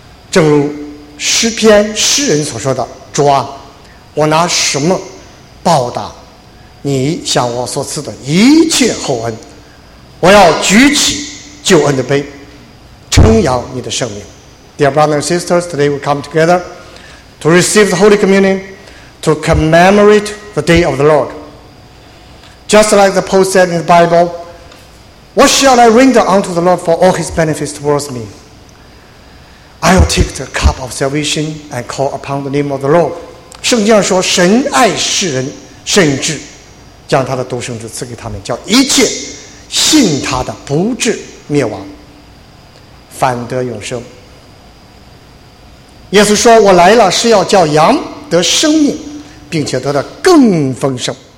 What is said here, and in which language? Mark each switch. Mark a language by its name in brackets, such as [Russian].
[Chinese] 正如诗篇诗人所说的，主啊，我拿什么报答你向我所赐的一切厚恩，我要举起救恩的杯称扬你的圣名。 [English] Dear brothers and sisters, today we come together to receive the Holy Communion to commemorate the day of the Lord. Just like the post said in the Bible,What shall I render unto the Lord for all his benefits towards me? I will take the cup of salvation and call upon the name of the Lord. [Chinese] 圣经上说，神爱世人，甚至将他的独生子赐给他们，叫一切信他的不至灭亡，反得永生。耶稣说，我来了是要叫羊得生命，并且得的更丰盛。